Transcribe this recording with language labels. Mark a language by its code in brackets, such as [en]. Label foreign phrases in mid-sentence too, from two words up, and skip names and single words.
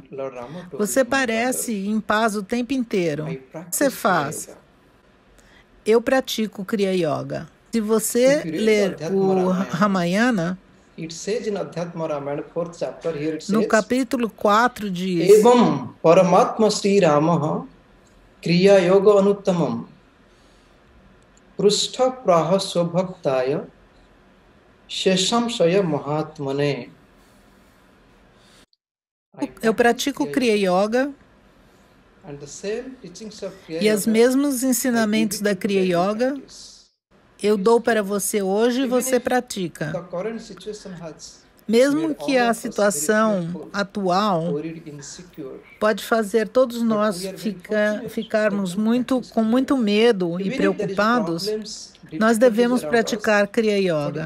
[pt] Você parece em paz o tempo inteiro. O que você faz? Eu pratico Kriya Yoga. Se você ler o Ramayana, no capítulo 4 diz: [sa] Evam Paramatma Sri Ramaha Kriya Yoga Anuttamam Prushtha Praha Swabhaktaya Shesham Shaya Mahatmane. [pt] Eu pratico Kriya Yoga E os mesmos ensinamentos da Kriya Yoga eu dou para você hoje e você pratica. Mesmo que a situação atual pode fazer todos nós ficarmos com muito medo e preocupados, nós devemos praticar Kriya Yoga.